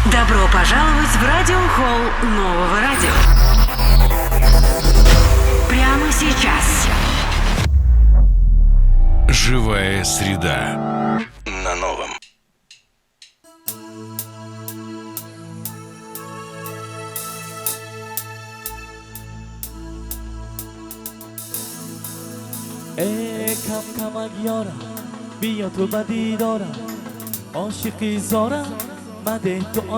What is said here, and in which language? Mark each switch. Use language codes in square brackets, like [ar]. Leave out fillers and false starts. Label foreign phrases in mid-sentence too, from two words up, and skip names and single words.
[ru] Добро пожаловать в радиохолл нового радио. Прямо сейчас. Живая среда на новом. [fa] کم کمک یارم بیا تو بدی دارم عاشقی زارم مده تو